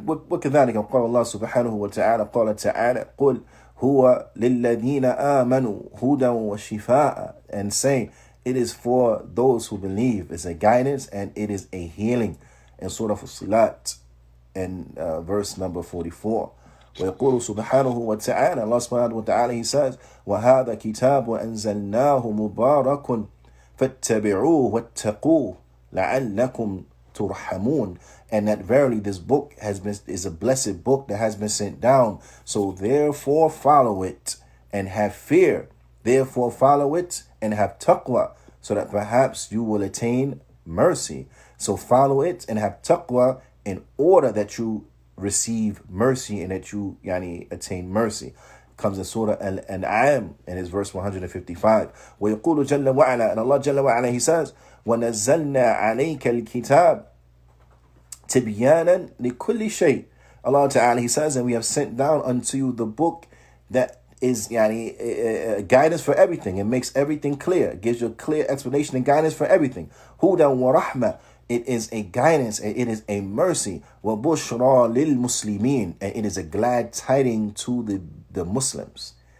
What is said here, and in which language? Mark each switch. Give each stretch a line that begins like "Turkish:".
Arabic: وكذلك قال الله سبحانه وتعالى قال تعالى قل هو للذين آمنوا هدى وشفاء,
English: and say it is for those who believe. It's a guidance and it is a healing. In Surah Fussilat, and verse number 44.
Arabic: ويقول سبحانه وتعالى,
English: Allah subhanahu wa ta'ala, he says,
Arabic: وَهَذَا كِتَابٌ أَنزَلْنَاهُ مُبَارَكٌ فَاتَّبِعُوهُ وَاتَّقُوهُ لَعَلَّكُمْ تُرْحَمُونَ,
English: and that verily this book is a blessed book that has been sent down. So therefore follow it and have fear. Therefore follow it and have taqwa, so that perhaps you will attain mercy. So follow it and have taqwa in order that you receive mercy and that you attain mercy. Comes in Surah Al-An'am, and it's verse 155.
Arabic: وَيَقُولُ جَلَّ وَعَلَى,
English: and Allah Jalla wa'ala, he says,
Arabic: وَنَزَّلْنَا عَلَيْكَ الْكِتَابِ تِبْيَانًا لِكُلِّ شَيْءٍ.
English: Allah Ta'ala, he says, and we have sent down unto you the book that is guidance for everything. It makes everything clear. It gives you a clear explanation and guidance for everything.
Arabic: هُدًى وَرَحْمَةً,
English: it is a guidance and it is a mercy.
Arabic: وَبُشْرَى لِلْمُسْلِمِينَ,
English: and it is a glad tiding to the Muslims.